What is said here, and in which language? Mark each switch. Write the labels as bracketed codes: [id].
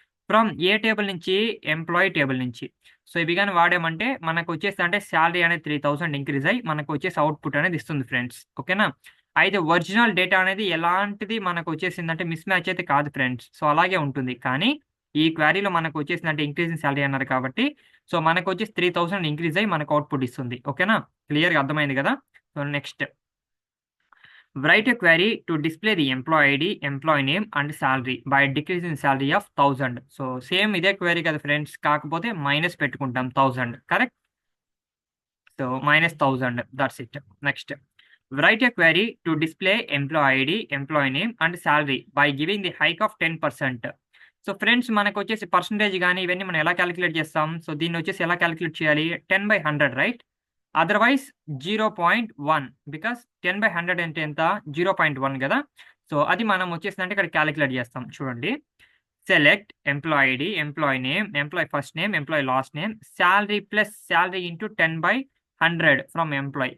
[te] From ఏ table నుంచి employee table నుంచి. ఇవి గాని వాడామంటే మనకొచ్చేసిందంటే సాలరీ అనేది 3000 ఇంక్రీజ్ అయ్యి మనకొచ్చేసి అవుట్‌పుట్ అనేది ఇస్తుంది ఫ్రెండ్స్. ఓకేనా? అయితే ఒరిజినల్ డేటా అనేది ఎలాంటిది మనకొచ్చేసిందంటే మిస్ మ్యాచ్ అయితే కాదు ఫ్రెండ్స్. అలాగే ఉంటుంది. కానీ ఈ క్వెరీలో మనకొచ్చేసిందంటే ఇంక్రీజింగ్ సాలరీ అన్నారు కాబట్టి మనకొచ్చేసి 3000 ఇంక్రీజ్ అయ్యి మనకు అవుట్‌పుట్ ఇస్తుంది. ఓకేనా? క్లియర్‌గా అర్థమైంది గదా! [en] Next write a query to display the employee ID, employee name and salary by decreasing salary of 1000. [te] Same ఇదే క్వెరీ కదా ఫ్రెండ్స్. కాకపోతే మైనస్ పెట్టుకుంటాం 1000. Correct? [en] -1000 that's it. Next write a query to display employee ID, employee name and salary by giving the hike of 10%. [te] Friends మనకొచ్చేసి percentage గాని ఇవన్నీ మనం ఎలా calculate చేస్తాం? దీన్నొచ్చేసి ఎలా కాలిక్యులేట్ చేయాలి? 10/100 రైట్? అదర్‌వైజ్ 0.1 10/100 అంటే ఎంత? 0.1 గదా! అది మనం వచ్చేసిందంటే ఇక్కడ కాలిక్యులేట్ జేస్తాం. చూడండి. [en] Select employee ID, employee name, employee first name, employee last name, salary plus salary into 10/100 from employee.